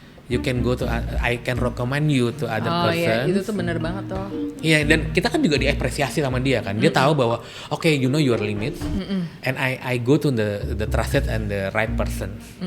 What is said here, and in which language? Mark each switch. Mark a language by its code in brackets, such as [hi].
[en] You can go to, I can recommend you to other person. [id] Iya, itu tuh benar banget toh. Iya, dan kita kan juga diapresiasi sama dia kan. Dia tahu bahwa [en] okay, you know your limits, and I go to the trusted and the right person.